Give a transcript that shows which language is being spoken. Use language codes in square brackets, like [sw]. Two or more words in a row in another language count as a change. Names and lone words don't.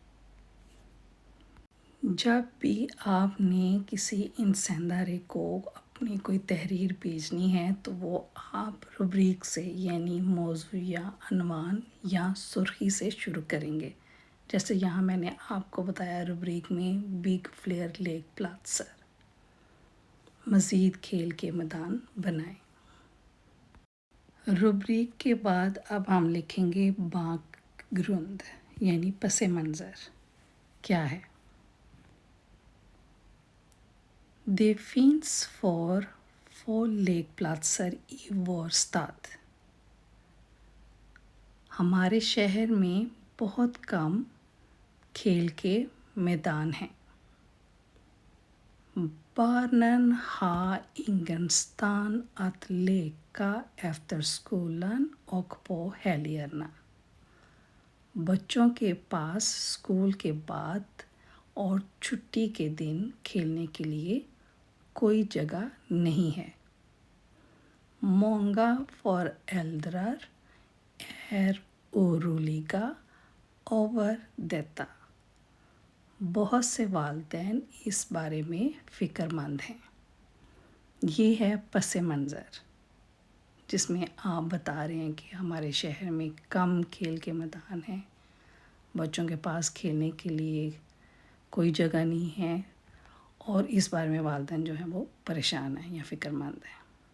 [ur] جب بھی آپ نے کسی انسان ادارے کو اپنی کوئی تحریر بھیجنی ہے تو وہ آپ روبریک سے یعنی موضوع یا عنوان یا سرخی سے شروع کریں گے، جیسے یہاں میں نے آپ کو بتایا روبریک میں [sv] bygg fler lekplatser, [ur] مزید کھیل کے میدان بنائیں۔ روبریک کے بعد اب ہم لکھیں گے بیک گراؤنڈ یعنی پس منظر کیا ہے۔ [sv] Der finns få lekplatser i vår stad۔ [ur] ہمارے شہر میں بہت کم کھیل کے میدان ہیں۔ [sv] Barnen har ingenstans att leka efter skolan och på helgerna۔ [ur] بچوں کے پاس اسکول کے بعد اور چھٹی کے دن کھیلنے کے لیے کوئی جگہ نہیں ہے۔ [sv] Många föräldrar är oroliga over detta۔ [ur] بہت سے والدین اس بارے میں فکر مند ہیں۔ یہ ہے پس منظر جس میں آپ بتا رہے ہیں کہ ہمارے شہر میں کم کھیل کے میدان ہیں، بچوں کے پاس کھیلنے کے لیے کوئی جگہ نہیں ہے اور اس بارے میں والدین جو ہیں وہ پریشان ہیں یا فکر مند ہیں۔